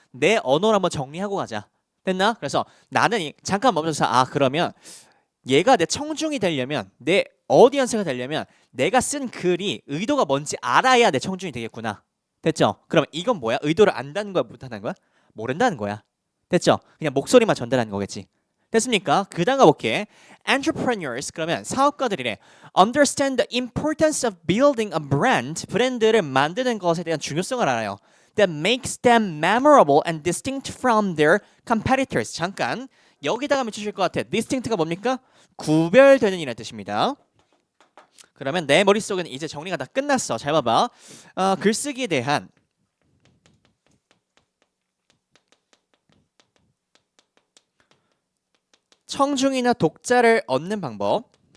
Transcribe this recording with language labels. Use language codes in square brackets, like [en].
[ko] 내 언어로 한번 정리하고 가자. 됐나? 그래서 나는 잠깐 멈춰서 그러면 얘가 내 청중이 되려면 내 어디언스가 되려면 내가 쓴 글이 의도가 뭔지 알아야 내 청중이 되겠구나. 됐죠? 그럼 이건 뭐야? 의도를 안다는 거야? 못한다는 거야? 모른다는 거야. 됐죠? 그냥 목소리만 전달하는 거겠지. 됐습니까? 그 다음 가볼게. Entrepreneurs 그러면 사업가들이래. [en] Understand the importance of building a brand. [ko] 브랜드를 만드는 것에 대한 중요성을 알아요. [en] That makes them memorable and distinct from their competitors. [ko] 잠깐 여기다가 맺히실 것 같아. distinct가 뭡니까? 구별되는 이라는 뜻입니다. 그러면 내 머릿속에는 이제 정리가 다 끝났어. 잘 봐봐. 글쓰기에 대한 청중이나 독자를 얻는 방법.